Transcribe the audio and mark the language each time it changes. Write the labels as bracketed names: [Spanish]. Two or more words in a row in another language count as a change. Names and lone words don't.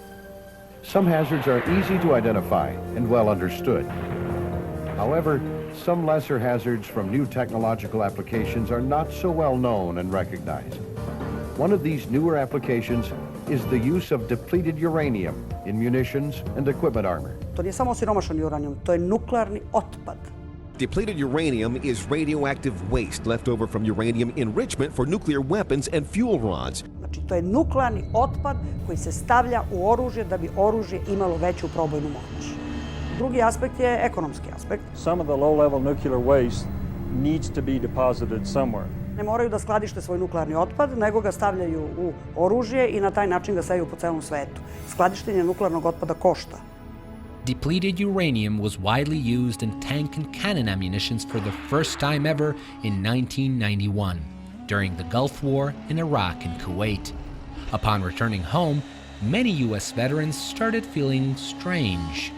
[English] Some hazards are easy to identify and well understood. However, some lesser hazards from new technological applications are not so well known and recognized. One of these newer applications is the use of depleted uranium in munitions and equipment armor. [Serbian] To nije samo siromašan uranijum, to je nuklearni otpad. [English] Depleted uranium is radioactive waste left over from uranium enrichment for nuclear weapons and fuel rods. [Serbian] Znači, to je nuklearni otpad koji se stavlja u oružje da bi oružje imalo veću probojnu moć. Drugi aspekt je ekonomski aspekt. [English] Some of the low-level nuclear waste needs to be deposited somewhere. [Serbian] Ne moraju da skladište svoj nuklearni otpad, nego ga stavljaju u oružje i na taj način ga seju po celom svetu. Skladištenje nuklearnog otpada košta. [English] Depleted uranium was widely used in tank and cannon ammunitions for the first time ever in 1991, during the Gulf War in Iraq and Kuwait. Upon returning home, many U.S. veterans started feeling strange.